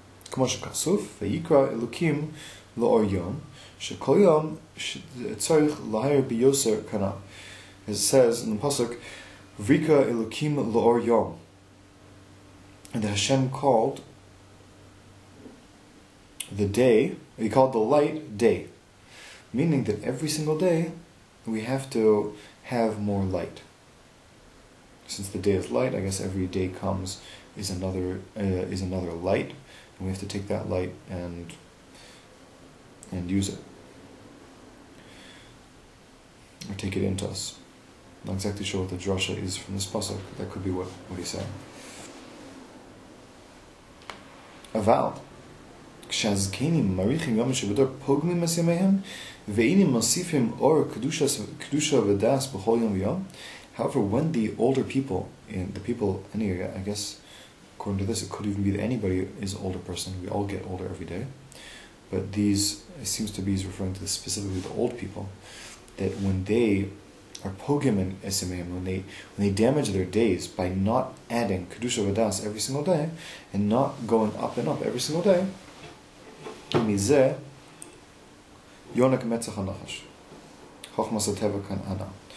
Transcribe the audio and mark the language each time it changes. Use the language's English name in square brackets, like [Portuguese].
[Hebrew] כמו שכתוב, ויקרא אלוקים לאור יום, שכל יום צריך להאיר ביוסר כנ"ל. [English] It says in the pasuk, [Hebrew] V'ikra Elokim L'or Yom, [English] and Hashem called the day, he called the light day, meaning that every single day we have to have more light. Since the day is light, I guess every day comes is another light, and we have to take that light and use it, or take it into us. I'm not exactly sure what the drasha is from this pasuk. That could be what he's saying. [Hebrew] Aval, כשהזקנים מאריכים יום שבדור פוגמים את ימיהם, ואינם מוסיפים אור קדושה ודас בכל יום ויום. [English] However, when the older people, I guess, according to this, it could even be that anybody is an older person. We all get older every day. But it seems to be referring to specifically the old people, that when they are pogim and esimim, when they damage their days by not adding kedusha v'das every single day and not going up and up every single day, [Hebrew] mizeh yonak metzach hanachash chochmas hateva kan ana.